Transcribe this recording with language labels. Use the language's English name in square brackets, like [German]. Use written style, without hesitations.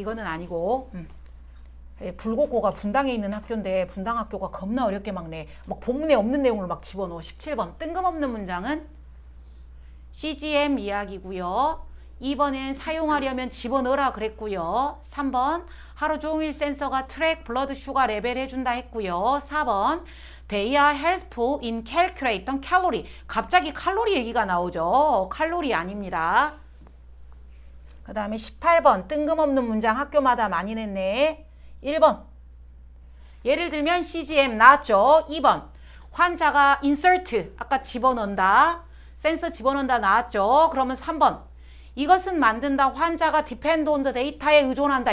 [Korean] 이거는 아니고 불고고가 분당에 있는 학교인데 분당 학교가 겁나 어렵게 막 본문에 없는 내용을 막 집어넣어. 17번 뜬금없는 문장은 CGM 이야기고요. 2번은 사용하려면 집어넣으라 그랬고요. 3번 하루 종일 센서가 트랙 블러드 슈가 레벨 해준다 했고요. [English] 4번 They are helpful in calculating calorie. [Korean] 갑자기 칼로리 얘기가 나오죠. 칼로리 아닙니다. 그 다음에 18번 뜬금없는 문장 학교마다 많이 냈네. 1번 예를 들면 CGM 나왔죠. 2번 환자가 insert 아까 집어넣는다. 센서 집어넣는다 나왔죠. 그러면 3번 이것은 만든다. 환자가 [English] depend on the data에 [Korean] 의존한다.